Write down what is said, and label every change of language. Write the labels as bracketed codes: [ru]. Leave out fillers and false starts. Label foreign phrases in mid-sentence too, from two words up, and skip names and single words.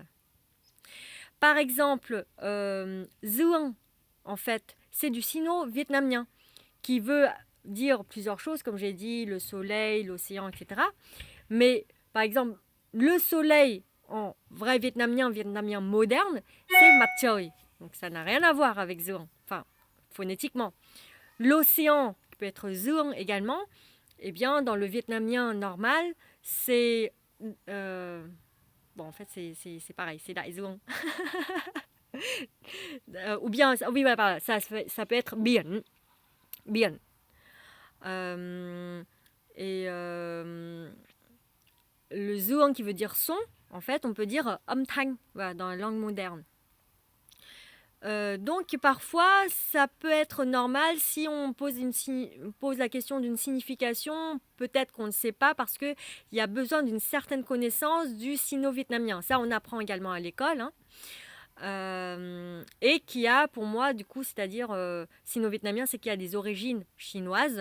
[fr] Par exemple, Zuan, en fait, c'est du sino-vietnamien qui veut dire plusieurs choses, comme j'ai dit, le soleil, l'océan, etc. Mais par exemple, le soleil en vrai vietnamien moderne, c'est [vi] mặt trời. [fr] Donc ça n'a rien à voir avec Zuan, enfin, phonétiquement. L'océan, qui peut être Zuan également, eh bien, dans le vietnamien normal, c'est... bon, en fait, c'est pareil, c'est [vi] Đại Dương. [fr] Ou bien, oui, voilà, ça peut être biển. Biển. Le zuang qui veut dire son, en fait, on peut dire [vi] âm thanh, [fr] voilà, dans la langue moderne. Donc parfois, ça peut être normal si on pose la question d'une signification, peut-être qu'on ne sait pas parce qu'il y a besoin d'une certaine connaissance du sino-vietnamien. Ça, on apprend également à l'école. Et qui a pour moi, du coup, c'est-à-dire sino-vietnamien, c'est qu'il y a des origines chinoises.